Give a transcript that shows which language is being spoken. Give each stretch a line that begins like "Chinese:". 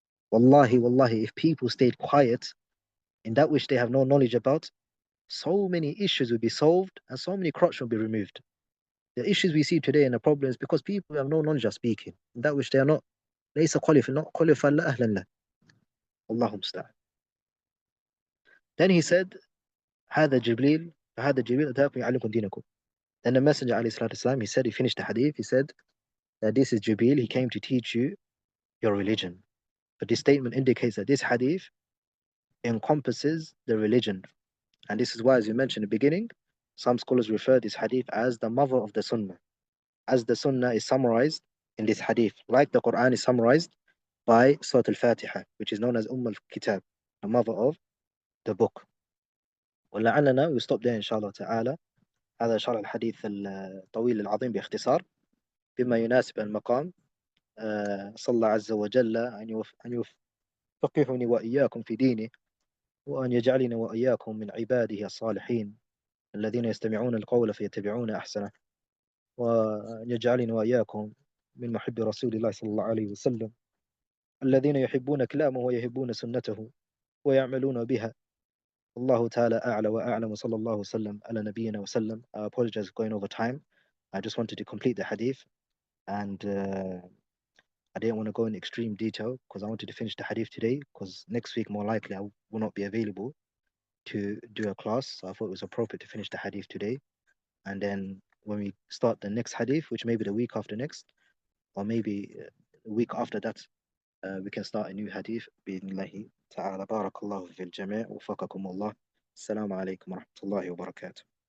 English: Wallahi, if people stayed quiet in that which they have no knowledge about, so many issues will be solved and so many crotch will be removed. The issues we see today and the problems because people have no knowledge of speaking, that which they are not
Arabic: ليس
English: qualified, not qualified
Arabic: لا أهلا له. الله المستعان. Then he said هذا جبريل فهذا جبريل أتاكم يعلمكم دينكم.
English: Then the Messenger عليه الصلاة والسلام, he said, he finished the hadith, he said that this is Jibreel, he came to teach you your religion. But this statement indicates that this hadith encompasses the religion. And this is why, as you mentioned in the beginning, some scholars refer this hadith as the mother of the Sunnah, as the Sunnah is summarized in this hadith, like the Quran is summarized by Surah Al-Fatiha, which is known as Al-Kitab, the mother of the book.
Arabic: ولعلنا
English: we'll stop there
Arabic: إن شاء الله تعالى. هذا شرح الحديث الطويل العظيم باختصار بما يناسب المقام. صلى الله عز وجل أن يفقهني وإياكم في دينه، وأن يجعلنا وإياكم من عباده الصالحين الذين يستمعون القول فيتبعون أحسنه، وأن يجعلنا وإياكم من محب رسول الله صلى الله عليه وسلم الذين يحبون كلامه ويحبون سنته ويعملون بها. الله تعالى أعلى وأعلم وصلى الله وسلم على نبينا وسلم.
English: I apologize for going over time. I just wanted to complete the hadith, and I didn't want to go in extreme detail because I wanted to finish the hadith today, because next week more likely I will not be available to do a class. So I thought it was appropriate to finish the hadith today, and then when we start the next hadith, which may be the week after next, or maybe the week after that, we can start a new hadith
Arabic: بإذن الله تعالى. بارك الله في الجميع وفقكم الله. السلام عليكم ورحمة الله وبركاته.